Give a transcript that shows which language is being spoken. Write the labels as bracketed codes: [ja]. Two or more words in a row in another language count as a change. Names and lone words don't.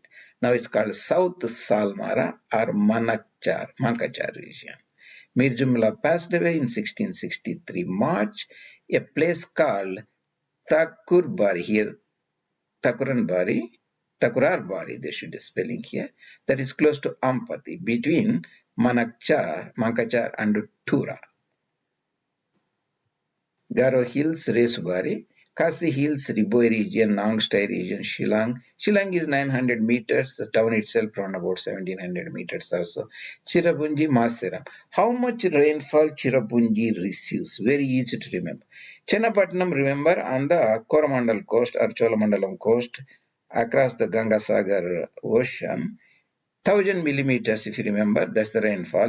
[en] Now it's called South Salmara or Mankachar region. Mir Jumla passed away in 1663 March. A place called Thakurbari here, Takurarbari, they should be spelling here, that is close to Ampati, between Mankachar and Tura. Garo Hills, Resubari, Khasi Hills, Riboi region, Nangstai region, Shillong. Shillong is 900 meters, the town itself around about 1700 meters or so. Cherrapunji, Maseram. How much rainfall Cherrapunji receives? Very easy to remember. Chennapatnam, remember, on the Coromandel coast or Cholamandalam coast, across the Gangasagar Ocean, 1000 millimeters, if you remember, that's the rainfall.